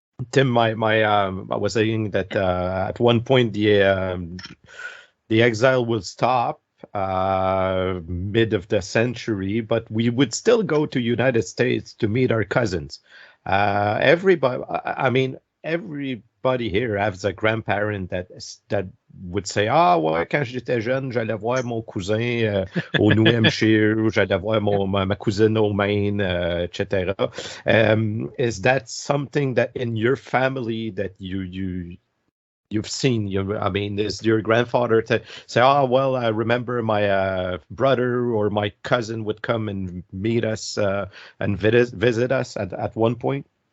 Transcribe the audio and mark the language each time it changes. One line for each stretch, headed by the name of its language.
English: Tim, I was saying that at one point the exile will stop mid of the century, but we would still go to United States to meet our cousins. Everybody here has a grandparent that would say,
French: ouais, quand j'étais jeune, j'allais voir mon cousin au New Hampshire, ou j'allais voir ma cousine au Maine, etc.
English: Is that something that in your family that you you've seen. I mean, is your grandfather to say, "Oh, well, I remember my brother or my cousin would come and meet us and visit us at one point"?